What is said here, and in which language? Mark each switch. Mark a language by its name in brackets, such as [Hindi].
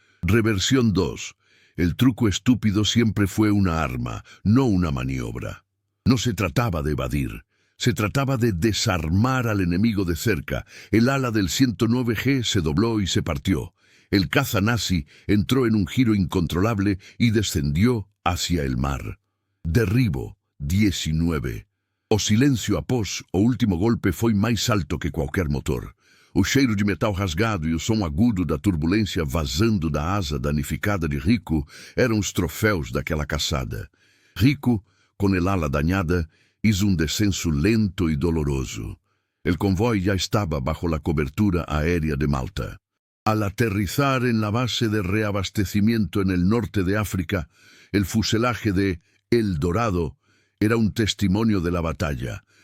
[Spanish] Reversión 2. El truco estúpido siempre fue una arma, no una maniobra. No se trataba de evadir. Se trataba de desarmar al enemigo de cerca. El ala del 109G se dobló y se partió. El caza nazi entró en un giro incontrolable y descendió hacia el mar. Derribo 19. [Portuguese] O silêncio após o último golpe foi mais alto que qualquer motor. O cheiro de metal rasgado e o som agudo da turbulência vazando da asa danificada de Rico eram os troféus daquela caçada. [Spanish] Rico, [Portuguese] com [Spanish] el ala dañada, hizo un descenso lento y doloroso. El convoy ya estaba bajo la cobertura aérea de Malta. Al aterrizar en la base de reabastecimiento en el norte de África, el fuselaje de El Dorado era un testimonio de la batalla.